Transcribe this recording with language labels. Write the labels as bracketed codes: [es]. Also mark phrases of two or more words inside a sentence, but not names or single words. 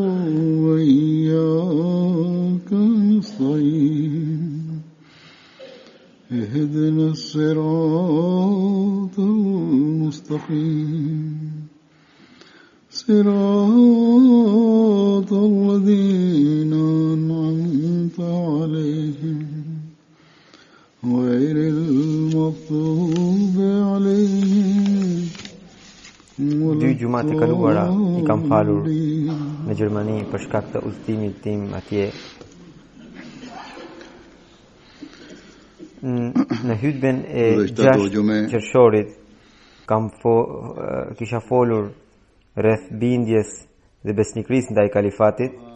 [ar] وإياك نستعين اهدنا الصراط المستقيم صراط الذين أنعمت عليهم غير المغضوب عليهم [sq] Dy gjumat e kaluara I kam falur në Gjermani për shkak të udhëtimit tim atje. Në hutben e 6 qershorit kisha folur rreth bindjes dhe besnikërisë ndaj kalifatit.